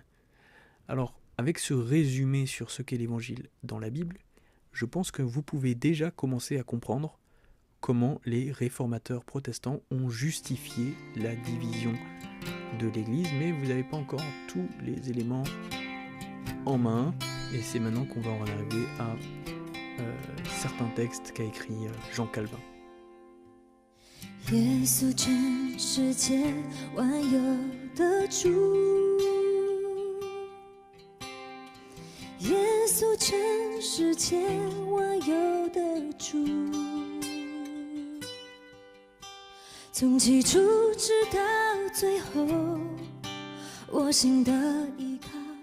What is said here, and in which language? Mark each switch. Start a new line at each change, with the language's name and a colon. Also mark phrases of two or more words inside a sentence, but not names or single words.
French: Alors, avec ce résumé sur ce qu'est l'évangile dans la Bible, je pense que vous pouvez déjà commencer à comprendre comment les réformateurs protestants ont justifié la division de l'Église, mais vous n'avez pas encore tous les éléments en main, et c'est maintenant qu'on va en arriver à certains textes qu'a écrit Jean Calvin.
Chinese: 耶稣全世界万有的主，耶稣全世界万有的主，从起初直到最后，我心的依靠。